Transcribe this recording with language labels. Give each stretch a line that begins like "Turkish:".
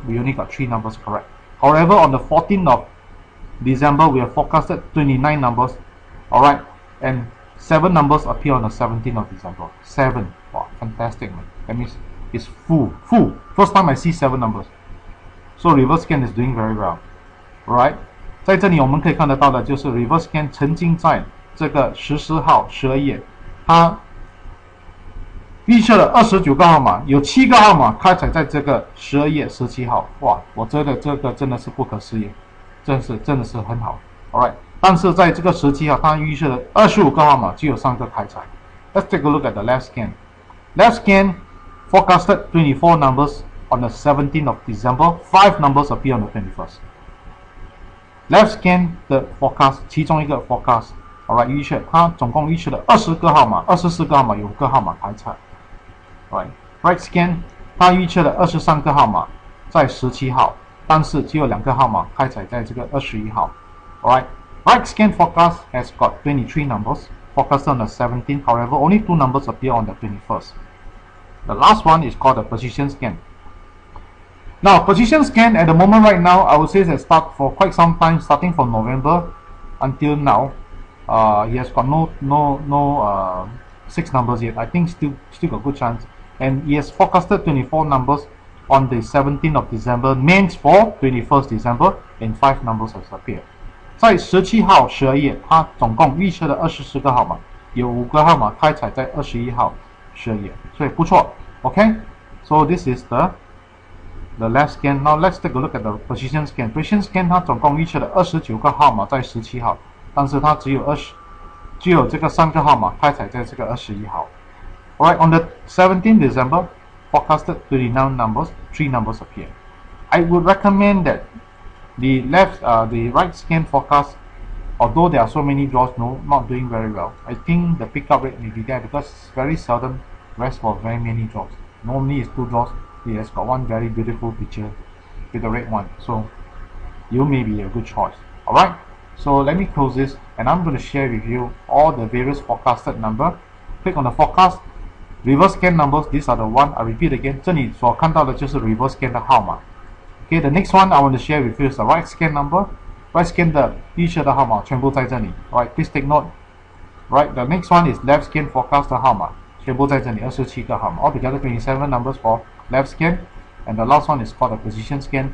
English: We only got 3 numbers correct. However, on the 14th of December, we have forecasted 29 numbers, alright, and 7 numbers appear on the 17th of December. 7, wow, fantastic, man. That means it's full. First time I see 7 numbers. So reverse scan is doing very well, alright.
Chinese: 在这里我们可以看得到的就是 reverse scan 曾经在这个14号12页，它预测了29个号码，有7个号码开采在这个12页17号，哇，我觉得这个真的是不可思议。真的是很好 ，Alright。但是在这个17号，它预测的25个号码只有3个开采。
English: Let's take a look at the left scan. Left scan forecasted 24 numbers on the 17th of December. 5 numbers appear on the 21st.
Chinese: Left scan 的 forecast 其中一个 forecast，Alright 预测，它总共预测了20个号码，24个号码有5个号码开采。Alright。 Right scan 它预测了23个号码在17号。但是只有2个号码开采在这个21号。
English: Alright, right scan forecast has got 23 numbers forecasted on the 17th. However, only 2 numbers appear on the 21st. The last one is called the position scan. Now, position scan at the moment right now, I would say that start for quite some time, starting from November until now. He has got no 6 numbers yet. I think still got good chance. And he has forecasted 24 numbers on the 17th of December, meant for 21st December, and 5 numbers has appeared.
Chinese: 在17号12页，它总共预测的24个号码，有5个号码开采在21号12页，所以不错。
English: OK， so this is the left scan. Now let's take a look at the position scan.
Chinese: Position scan 它总共预测了29个号码在17号，但是它只有这个3个号码开采在这个21号。
English: Alright, on the 17th December, forecasted 39 numbers, 3 numbers appear. I would recommend that the right scan forecast, although there are so many draws, not doing very well. I think the pickup rate may be there because it's very seldom rests for very many draws. Normally it's 2 draws. It has got one very beautiful picture with the red one. So you may be a good choice. Alright, so let me close this and I'm going to share with you all the various forecasted number. Click on the forecast. Reverse scan numbers, these are the one.
Chinese: I repeat again, 这里所看到的就是 reverse scan 的号码。
English: Okay, the next one I want to share with you is the right scan number.
Chinese: Right scan 的预测的号码全部在这里。
English: Alright, please take note. Right, the next one is left scan forecast 的号码全部在这里，27个号码。 Altogether 27 numbers for left scan, and the last one is called the position scan.